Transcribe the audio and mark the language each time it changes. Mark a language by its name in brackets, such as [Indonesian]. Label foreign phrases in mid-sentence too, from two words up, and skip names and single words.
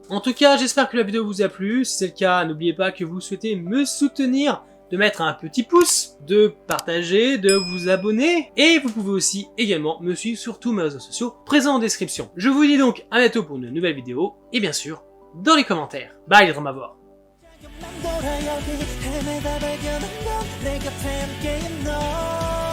[French] En tout cas, j'espère que la vidéo vous a plu. Si c'est le cas, n'oubliez pas que vous souhaitez me soutenir, de mettre un petit pouce, de partager, de vous abonner, et vous pouvez aussi également me suivre sur tous mes réseaux sociaux présents en description. Je vous dis donc à bientôt pour une nouvelle vidéo, et bien sûr, dans les commentaires. Bye les Dramavores. [Korean] 돌아 여기 헤매다 발견한 넌 내 곁에 함께 있는 너